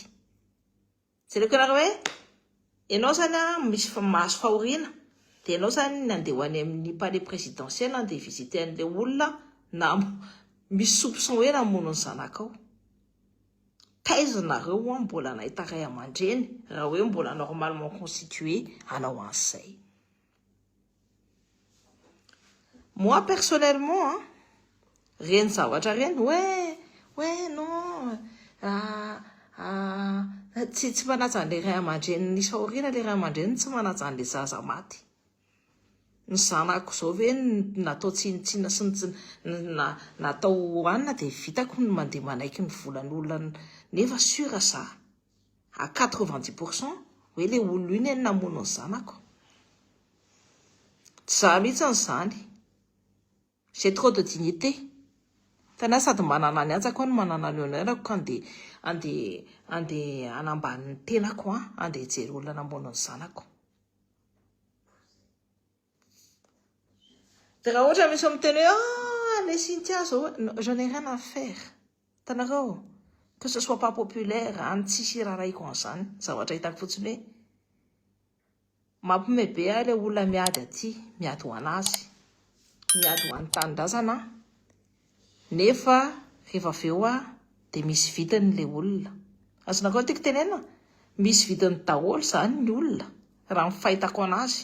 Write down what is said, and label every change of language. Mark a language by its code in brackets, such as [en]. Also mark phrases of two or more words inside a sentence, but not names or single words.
[mg] Jereko anareo hoe ianao zany misy mahazo fahoriana dia ianao zany nandeha ho any amin'ny [fr] palais présidentiel [mg] andeha visiter an'ilay olona na misy soupçon hoe namono ny zanakao. Taizanareo mbola nahita ray aman-dreny raha hoe mbola [fr] normalement constitué [mg] anao an'izay. [fr] Moi personnellement [mg] reny zavatra reny [fr] ouais non [mg] tsy manaja an'ilay ray aman-dreny nisy fahoriana, le ray aman-dreny tsy manaja an'ilay zaza maty. Ny zanako zao ve natao tsinitsina sy natao hohanina dia vitako ny mandeha manaiky ny volan'olona, nefa sûr za à 90% hoe le olona iny namono ny zanako. Tsy za mihitsy n'izany. [fr] J'ai trop de dignité. [mg] Tana sady manana ny atsako no manana ny honneur ko andeha anambany ny tenako andeha hijery olona namono ny zanako. Dia raha ohatra misy miteny hoe les Cynthia zao, [fr] j'en ai rien à faire. [mg] Tanareo [fr] que ce soit pas populaire [mg] tsisy raraiko an'izany, zavatra hitako fotsiny hoe mampime be le olona miady aty, miady ho anazy, miady ho an'ny tanindrazana, nefa rehefa aveo dia misy vitany le olona. Azonakao tiako tenena misy vitany daholo zany ny olona raha ny fahitako anazy.